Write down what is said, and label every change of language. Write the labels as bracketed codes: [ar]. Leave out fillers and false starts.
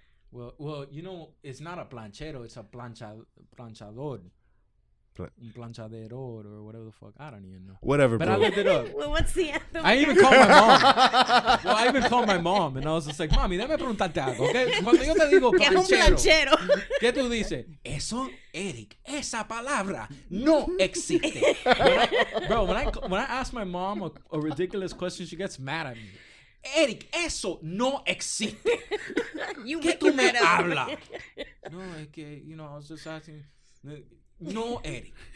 [en] Well, you know, it's not a planchero, it's a planchador. [es] Un planchadero [en] or whatever the fuck. I don't even know. Whatever, but bro. I looked it up. Well, what's the anthem? I even called my mom. I even called my mom and I was just like, [es] mami, déjame preguntarte algo, ¿okay? Cuando yo te digo planchero, ¿qué tú dices? Eso, Eric, esa palabra no existe. [en] When I ask my mom a ridiculous question, she gets mad at me. [es] Eric, eso no existe. ¿Qué tú me hablas? No, es que, [en] you know, I was just asking. [es] No, Eric.